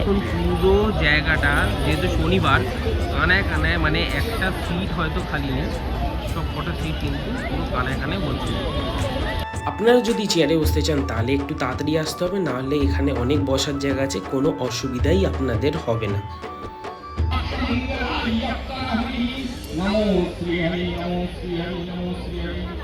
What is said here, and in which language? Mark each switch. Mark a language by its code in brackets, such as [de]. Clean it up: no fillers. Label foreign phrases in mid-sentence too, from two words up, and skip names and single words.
[bn] পুরো জায়গাটা যেহেতু শনিবার, কানায় কানায় মানে একটা সিট হয়তো খালি নেই, সব কটা সিট কিন্তু পুরো কানায় কানায় বলছে। আপনারা যদি চেয়ারে বসতে চান তাহলে একটু তাড়াতাড়ি আসতে হবে, নাহলে এখানে অনেক বসার জায়গা আছে, কোনো অসুবিধাই আপনাদের হবে না। [sa] नमो श्री हरि नमो श्री हरि नमो श्री हरि